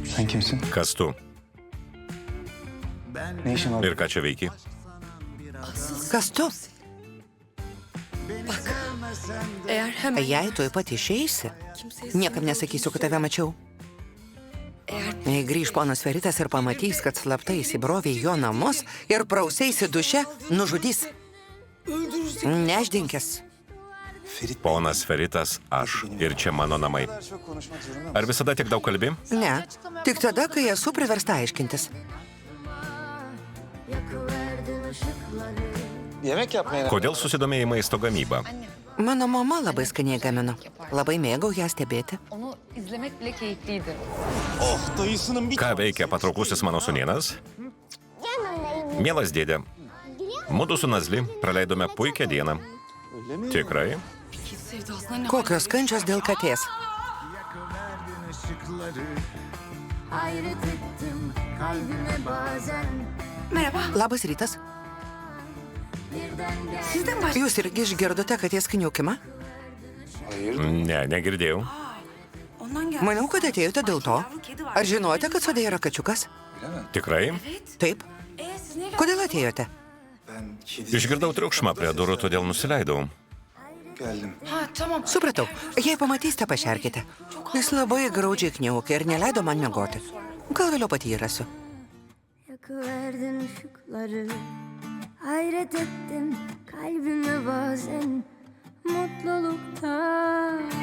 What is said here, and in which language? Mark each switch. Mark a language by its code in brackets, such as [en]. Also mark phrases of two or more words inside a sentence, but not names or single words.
[tr] Sen kimsin? [lt] Kas tu? [tr] Ne işin var? [lt] Ir ką čia veiki? Kas tu? [tr] Eğer hemen [lt] Jei tuoj pat išeisi, niekam nesakysiu, kad tave mačiau. Jei grįž ponas Feritas ir pamatys, kad slaptai įsibrovė į jo namus ir prauseisi duše, nužudys. Neždinkės. Ponas Feritas, aš ir čia mano namai. [tr] Bu kadar çok konuşmak zorunda mısın? [lt] Ar visada tik daug kalbi? Ne, tik tada, kai esu priversta aiškintis. [tr] Yemek yapmaya... [lt] Kodėl susidomėjai maisto gamybą? Mano mama labai skaniai gamino. Labai mėgau ją stebėti. [tr] Onu izlemek bile keyifliydi. [lt] Ką veikia patrauklusis mano sūnėnas? Mielas dėdė, mudu su Nazli praleidome puikią dieną. Tikrai? Kokios kančios dėl katės. [tr] hayret ettim kalbime bazen [lt] Labas rytas. Jūs irgi išgirdote katės kniukimą? Ne, negirdėjau. Maniau, kad atėjote dėl to. Ar žinote, kad sode yra kačiukas? Tikrai? Taip. Kodėl atėjote? [tr] Ben kedi [lt] Išgirdau triukšmą prie durų, todėl nusileidau. [tr] geldim. Ha tamam. [lt] Supratau. Jei pamatysite, pašerkite. Jis labai graudžiai kniaukė ir neleido man miegoti. Gal vėliau pati jį rasiu. [tr] Yakıverdin ışıkları, hayret ettim kalbime bazen mutluluktan.